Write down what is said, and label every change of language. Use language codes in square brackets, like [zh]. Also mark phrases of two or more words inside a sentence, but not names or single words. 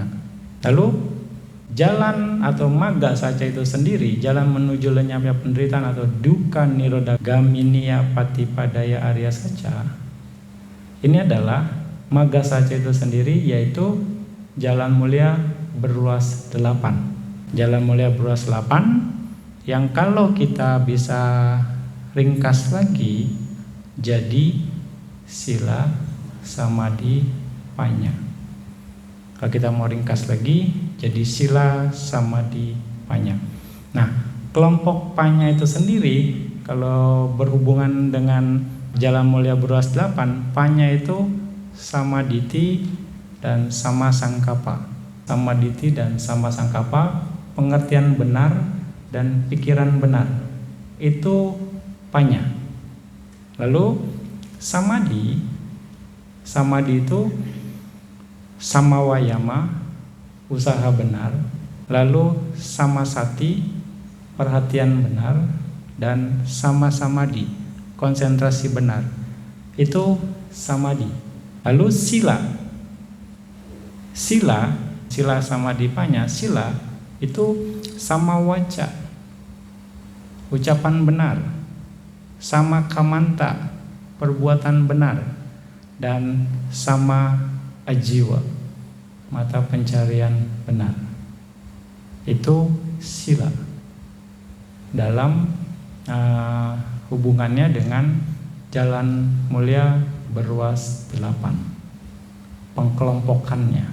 [id] Lalu jalan atau [pi] magga saca [id] itu sendiri, jalan menuju lenyapnya penderitaan atau [pi] duka niroda gaminia patipadaya arya saca, [id] ini adalah magga saca itu sendiri, yaitu jalan mulia beruas 8. Jalan mulia beruas 8 yang kalau kita bisa ringkas lagi jadi [pi] sila samadhi panya. [id] Kalau kita mau ringkas lagi jadi [pi] sila samadhi panya. [id] Nah, kelompok panya itu sendiri kalau berhubungan dengan jalan mulia beruas 8, panya itu samaditi dan [pi] sama sangkapa. [id] Samaditi dan [pi] sama sangkapa, [id] pengertian benar dan pikiran benar, itu panya. Lalu samadhi itu samawayama, usaha benar. Lalu samasati, perhatian benar. Dan [pi] sama samadhi, [id] konsentrasi benar. Itu samadhi. Lalu [pi] sila samadhi panya, [id] sila itu [pi] sama waca, [id] ucapan benar, [pi] sama kamanta, [id] perbuatan benar, dan [pi] sama ajiwa, [id] mata pencarian benar. Itu sila dalam hubungannya dengan jalan mulia beruas 8, pengkelompokannya.